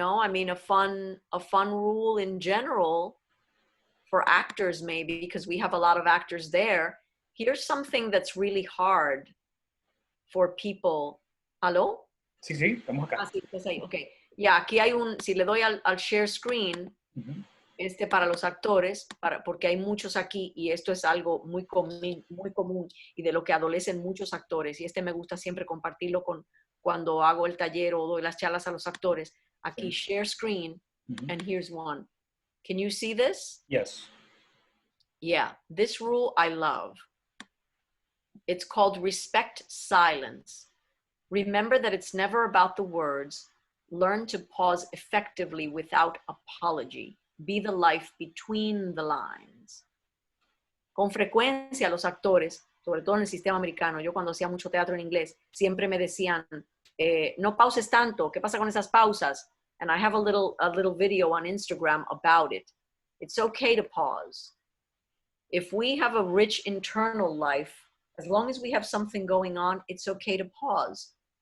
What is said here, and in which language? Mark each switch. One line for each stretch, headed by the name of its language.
English: I mean, a fun rule in general for actors, maybe, because we have a lot of actors there. Here's something that's really hard for people.
Spanish: ¿Aló? Sí, estamos acá. Sí, estás ahí. Ok. Ya, aquí hay si le doy al share screen, para los actores, porque hay muchos aquí y esto es algo muy común y de lo que adolecen muchos actores, y me gusta siempre compartirlo cuando hago el taller o doy las charlas a los actores. Aquí,
English: share screen, and here's one. Can you see this? Yes. Yeah, this rule I love. It's called respect silence. Remember that it's never about the words. Learn to pause effectively without apology. Be the life between the lines.
Spanish: Con frecuencia los actores, sobre todo en el sistema americano, yo cuando hacía mucho teatro en inglés, siempre me decían, no pauses tanto, ¿qué pasa con esas pausas?
English: And I have a little video on Instagram about it. It's okay to pause. If we have a rich internal life, as long as we have something going on, it's okay to pause.